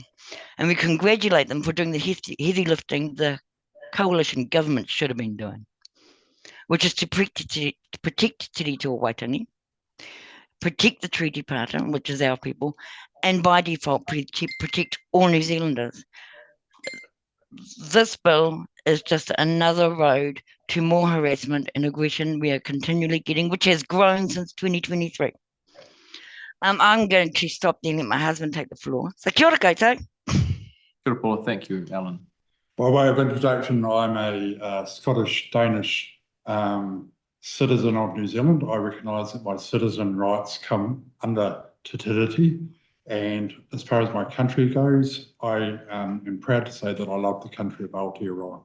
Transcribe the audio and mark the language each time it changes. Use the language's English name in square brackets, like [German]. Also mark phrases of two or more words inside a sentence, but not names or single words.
[English] And we congratulate them for doing the heavy lifting the coalition government should have been doing, which is to protect Te Reo Waitangi, protect the treaty partner, which is our people, and by default protect all New Zealanders. This bill is just another road to more harassment and aggression we are continually getting, which has grown since 2023. I'm going to stop there and let my husband take the floor. [Māori] So kia ora koutou. Kia ora, Paula. [English] Thank you, Alan. By way of introduction, I'm a Scottish-Danish citizen of New Zealand. I recognise that my citizen rights come under Te Tiriti, and as far as my country goes, I am proud to say that I love the country of Aotearoa.